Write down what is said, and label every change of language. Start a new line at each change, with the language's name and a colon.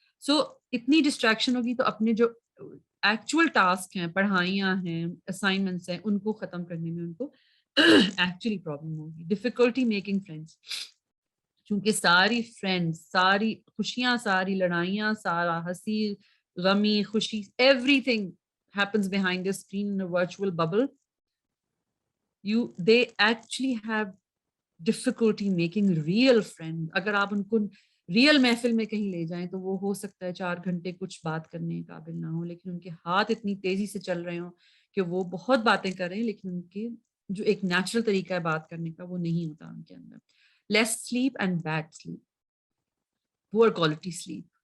Urdu: سو اتنی ڈسٹریکشن ہوگی تو اپنے جو ایکچوئل ٹاسک ہیں, پڑھائیاں ہیں, اسائنمنٹس ہیں, ان کو ختم کرنے میں ان کو ایکچولی پرابلم ہوگی.
English: difficulty making friends,
Urdu: چونکہ ساری فرینڈس, ساری خوشیاں, ساری لڑائیاں, سارا ہنسی غمی خوشی,
English: Everything happens behind the screen in a virtual bubble. They actually have difficulty making real friends.
Urdu: اگر آپ ان کو ریئل محفل میں کہیں لے جائیں تو وہ ہو سکتا ہے 4 گھنٹے کچھ بات کرنے قابل نہ ہو, لیکن ان کے ہاتھ اتنی تیزی سے چل رہے ہوں کہ وہ بہت باتیں کر رہے ہیں, لیکن ان کے جو ایک نیچرل طریقہ ہے بات کرنے کا وہ نہیں ہوتا ان کے اندر.
English: Less sleep and bad sleep, poor quality sleep.